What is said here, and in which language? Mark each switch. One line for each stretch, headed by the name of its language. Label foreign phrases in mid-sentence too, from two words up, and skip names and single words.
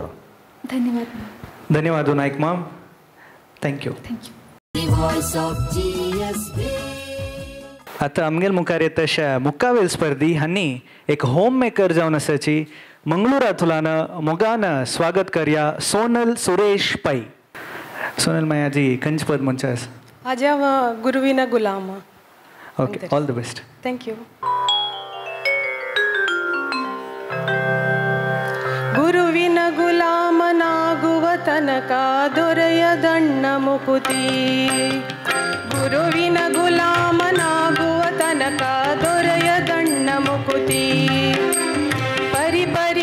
Konkani: धन्यवाद नायक माम थँक्यू आता आमगेल मुखार येता अशा मुक्कावेल स्पर्धी हांणी एक होम मेकर जावन आसाची मंगळुरांतल्यान मोगान स्वागत करया सोनल सुरेश पै सोनल मायाजी खंयचे पद म्हणचे आसा हाज्या गुरुविना गुलाम
English: OK all the best
Kannada: थँक्यू ಗುರುವಿನ ಗುಲಾಮನಾಗುವ ತನಕ ದೊರೆಯದಣ್ಣ ಮುಕುತಿ ಗುರುವಿನ ಗುಲಾಮನಾಗುವ ತನಕ ದೊರೆಯದಣ್ಣ ಮುಕುತಿ ಪರಿಪರಿ